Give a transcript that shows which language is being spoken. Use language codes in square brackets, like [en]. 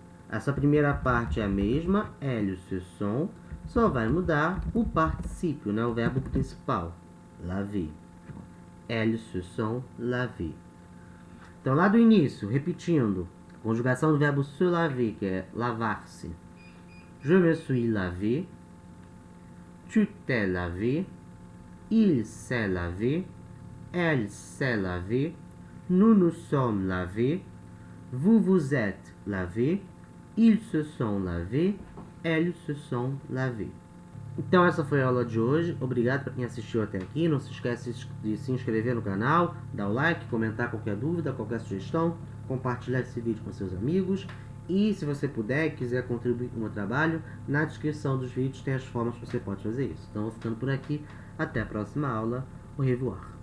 [pt] Essa primeira parte é a mesma, [fr] elles se sont. [pt] Só vai mudar o particípio, né? O verbo principal. lavé. [fr] Elles se sont lavées. [pt] Então, lá do início, repetindo, conjugação do verbo se laver, que é lavar-se. [fr] Je me suis lavé, tu t'es lavé, il s'est lavé, elle s'est lavée, nous nous sommes lavés, vous vous êtes lavés, ils se sont lavés, elles se sont lavées. [pt] Então essa foi a aula de hoje. Obrigado para quem assistiu até aqui. Não se esquece de se inscrever no canal, dar o like, comentar qualquer dúvida, qualquer sugestão, compartilhar esse vídeo com seus amigos. E se você puder e quiser contribuir com o meu trabalho, na descrição dos vídeos tem as formas que você pode fazer isso. Então vou ficando por aqui. Até a próxima aula. [fr] Au revoir.